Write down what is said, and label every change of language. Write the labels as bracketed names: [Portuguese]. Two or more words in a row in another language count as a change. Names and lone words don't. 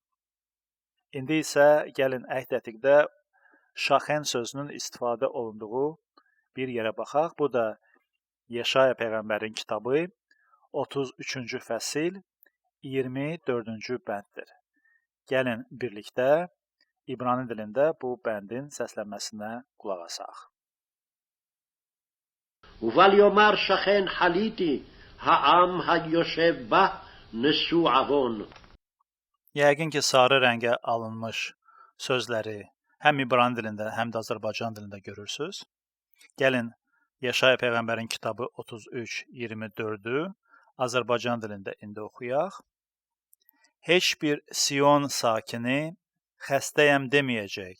[Azerbaijani] İndi isə gəlin əhd ətiqdə şaxən sözünün istifadə olunduğu bir yerə baxaq. Bu da Yeşaya Peyğəmbərin kitabı 33-cü fəsil 24-cü bənddir. Gəlin birlikdə İbrani dilində bu bəndin səslənməsinə qulaq asaq. [Hebrew] ובל יאמר שכן חליתי העם היושב בה נשוא עוון. [Azerbaijani] Yəqin ki, sarı rəngə alınmış sözləri həm İbrani dilində, həm də Azərbaycan dilində görürsünüz. Gəlin Yeşaya Peyğəmbərin kitabı 33:24-ü Azərbaycan dilində indi oxuyaq. Heç bir Sion sakini xəstəyəm deməyəcək.